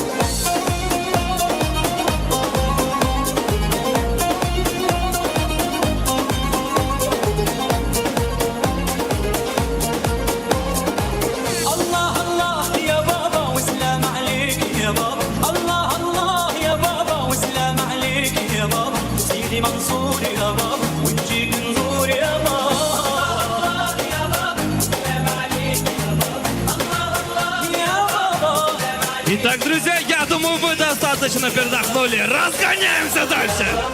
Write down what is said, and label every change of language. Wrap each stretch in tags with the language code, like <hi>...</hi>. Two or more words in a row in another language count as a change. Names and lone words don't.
<ar>الله الله يا بابا وسلام عليك يا بابا الله الله يا بابا وسلام عليك يا بابا سيدي منصور يا بابا ونجيك نزور يا بابا الله يا بابا وسلام عليك يا بابا الله الله يا بابا.</ar> <ru>Итак, друзья, я думаю, вы достаточно передохнули. Разгоняемся дальше.</ru>